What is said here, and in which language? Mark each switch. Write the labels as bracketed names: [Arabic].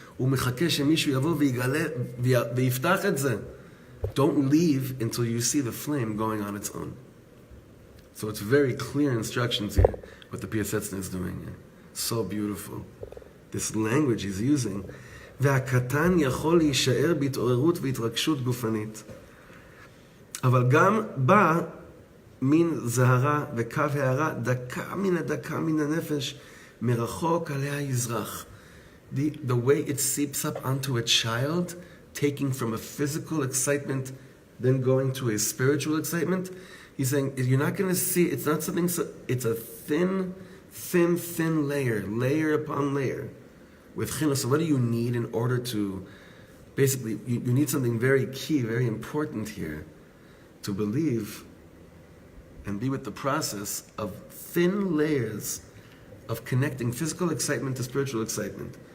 [Hebrew] ומחכה שמישהו יבוא ויפתח את זה. [English] Don't leave until you see the flame going on its own. So it's very clear instructions here, what the Piasetzner is doing here. So beautiful. This language he's using. [Hebrew] והקטן יכול להישאר בהתעוררות והתרגשות גופנית. אבל גם בא מין זהרה וקו הערה דקה מן הנפש מרחוק עליה יזרח. [English] The way it seeps up onto a child, taking from a physical excitement, then going to a spiritual excitement. He's saying, you're not going to see, it's not something, it's a thin layer upon layer. With chinuch, so what do you need in order to, basically, you need something very key, very important here, to believe and be with the process of thin layers of connecting physical excitement to spiritual excitement.